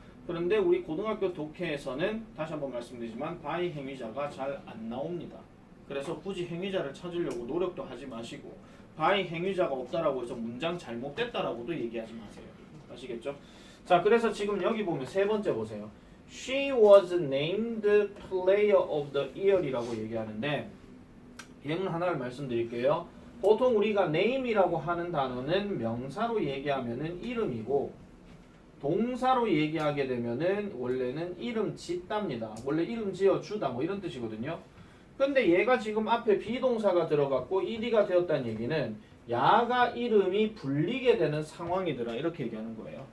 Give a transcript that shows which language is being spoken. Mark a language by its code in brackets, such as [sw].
[ko] 그런데 우리 고등학교 독해에서는 다시 한번 말씀드리지만 by 행위자가 잘 안 나옵니다. 그래서 굳이 행위자를 찾으려고 노력도 하지 마시고, by 행위자가 없다라고 해서 문장 잘못됐다라고도 얘기하지 마세요. 아시겠죠? 자, 그래서 지금 여기 보면 세 번째 보세요. [en] She was named Player of the Year [ko] 이라고 얘기하는데, 예문 하나를 말씀드릴게요. 보통 우리가 name이라고 하는 단어는 명사로 얘기하면은 이름이고, 동사로 얘기하게 되면은 원래는 이름 짓답니다. 원래 이름 지어주다 뭐 이런 뜻이거든요. 근데 얘가 지금 앞에 비동사가 들어갔고 ed가 되었다는 얘기는 야가 이름이 불리게 되는 상황이더라 이렇게 얘기하는 거예요.